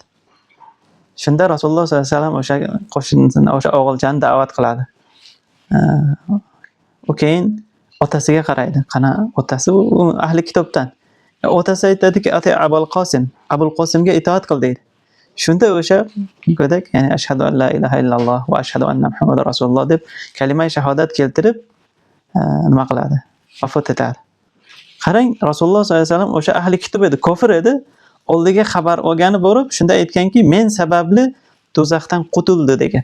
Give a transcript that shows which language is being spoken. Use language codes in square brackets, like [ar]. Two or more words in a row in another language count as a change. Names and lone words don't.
[uz] Shunda Rasululloh sollallohu alayhi vasallam o'sha qo'shnisini, o'sha o'g'ilchani da'vat qiladi. U keyin otasiga qaraydi. Qana otasi u ahli kitobdan. Otasi aytadiki, "Ati Abul Qosim, Abul Qosimga itoat qil" deydi. Shunda o'sha go'dak, ya'ni [ar] أشهد أن لا إله إلا الله وأشهد أن محمدا رسول الله [uz] deb kalima shahodat keltirib nima qiladi? Vafot etadi. Qarang, Rasululloh sollallohu alayhi vasallam o'sha ahli kitob edi, kofir edi. Oldiga xabar olgani borib, shunda aytganki, "Men sababli do'zaxdan qutuldi" degan.